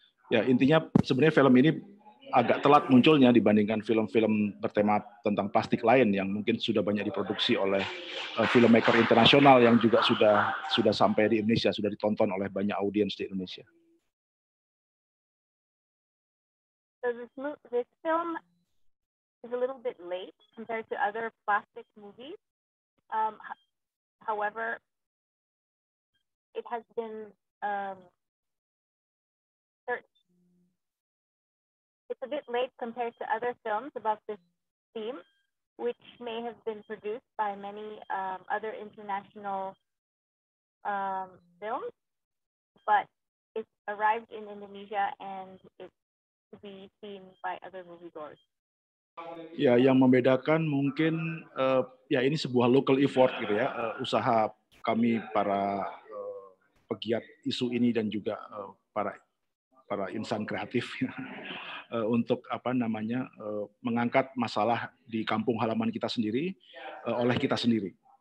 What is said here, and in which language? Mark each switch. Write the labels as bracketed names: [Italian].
[Indonesian] Ya, intinya sebenarnya film ini agak telat munculnya dibandingkan film-film bertema tentang plastik lain yang mungkin sudah banyak diproduksi oleh filmmaker internasional yang juga sudah sampai di Indonesia, sudah ditonton oleh banyak audiens di Indonesia. [English] So this film is a little bit late compared to other plastic movies. However, it has been it's a bit late compared to other films about this theme, which may have been produced by many other international films, but it arrived in Indonesia and it's to be seen by other moviegoers. [Indonesian] Ya, yang membedakan mungkin ya ini sebuah [English] local effort [Indonesian] gitu ya, usaha kami para pegiat isu ini dan juga para insan kreatif untuk apa namanya mengangkat masalah di kampung halaman kita sendiri oleh kita sendiri.